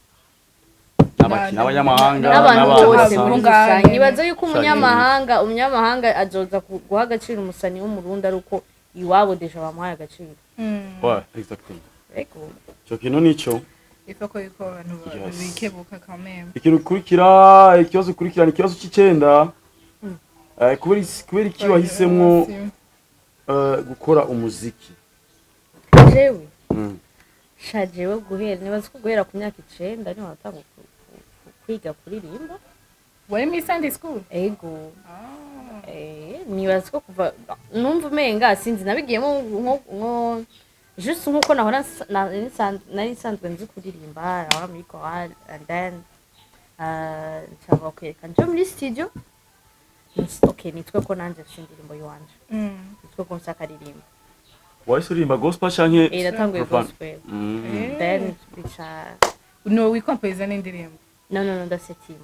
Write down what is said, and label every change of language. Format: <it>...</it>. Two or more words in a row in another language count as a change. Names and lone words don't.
<rn>n'abanyamahanga n'abantu bose muri rusange nibaza yuko umunyamahanga azoza guha agaciro umusani w'umurundi ari uko iwabo deja bamuhaye agaciro exactement ego cyo kintu nico ifako yuko abantu bikebuka</rn> <fr>quand même</fr> <rn>ikibazo kurikirana ikibazo c'icenda kubera iki wahisemwo gukora umuziki jewe shajewe guhera nibaza ko guhera ku myaka 9 niho natanga kwiga kuririmba wari muri</rn> <en>Sunday school</en> <rn>ego nibaza ko kuva numva umenga sinzi nabigiyemo nko juste nkuko nahora nari nsanzwe nzi kuririmba aho muri choir</rn> <en>and then</en> <rn>nshaka kwereka nje muri studio nitwe ko nanje mfite indirimbo yiwanje nitwe ko nsaka ririmba wahise uririmba gospel canke natanguye gospel then bica</rn> <en>no we compose</en> <rn>n'indirimbo no ndasetima</rn>